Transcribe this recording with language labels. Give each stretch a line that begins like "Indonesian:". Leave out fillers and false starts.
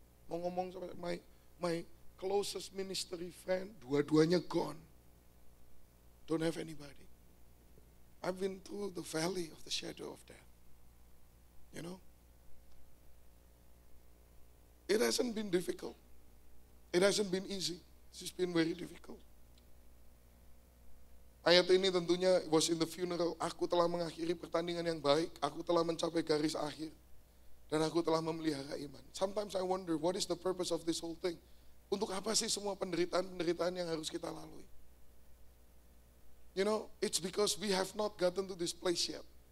Indonesian: Mau ngomong sama
English: my closest ministry friend,
Indonesian: dua-duanya
English: gone. Don't have anybody. I've been through the valley of the shadow of death. It hasn't been difficult. It hasn't been easy. It's been very difficult.
Indonesian: Ayat ini tentunya
English: was in the funeral.
Indonesian: Aku telah mengakhiri pertandingan yang baik. Aku telah mencapai garis akhir. Dan aku telah memelihara iman.
English: Sometimes I wonder, what is the purpose of this whole thing?
Indonesian: Untuk apa sih semua penderitaan-penderitaan yang harus kita lalui?
English: It's because we have not gotten to this place yet.